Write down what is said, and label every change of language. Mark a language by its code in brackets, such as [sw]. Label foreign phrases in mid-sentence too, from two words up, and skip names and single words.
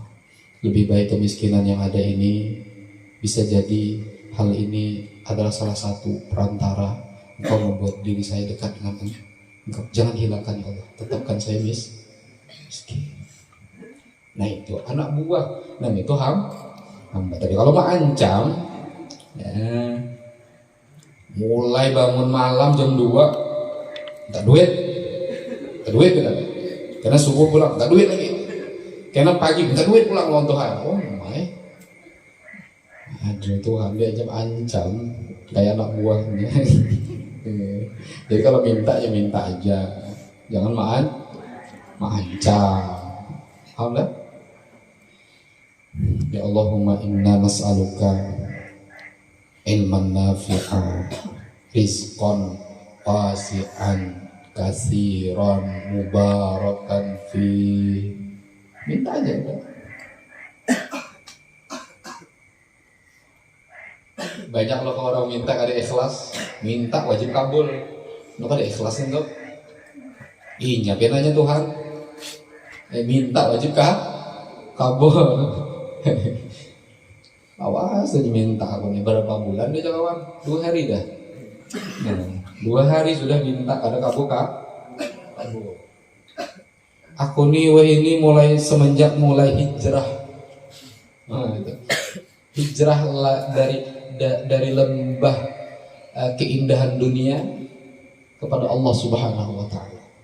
[id] Lebih baik kemiskinan yang ada ini, bisa jadi hal ini adalah salah satu perantara Engkau membuat diri saya dekat dengan Engkau. Jangan hilangkan ya Allah, tetapkan saya miskin. Nah itu anak buah, nah itu hamba. Tapi kalau mengancam, ya, mulai bangun malam jam 2, minta duit kan? Karena subuh pulang, minta duit lagi. Karena pagi minta duit pulang lawan Tuhan. [en] Oh my, [id] aduh Tuhan dia ancam kayak anak buahnya. Jadi kalau minta ya minta aja, jangan mengancam. [ar] الحمد لله. يا اللهم إنا نسألك علما نافعا، رزقا واسعا, كثيرا مباركا في. [id] Minta aja kan? Banyak loh kalau orang minta kada ikhlas, minta wajib kabul. Lo kada ikhlas itu? Iya, penanya Tuhan. Minta wajib kabul. Awas aja minta aku nih berapa bulan dia kawan? 2 hari dah. 2 hari sudah minta kada kabul. Aku nih ini semenjak mulai hijrah. Nah, itu. Hijrah dari lembah keindahan dunia kepada Allah [ar] سبحانه وتعالى.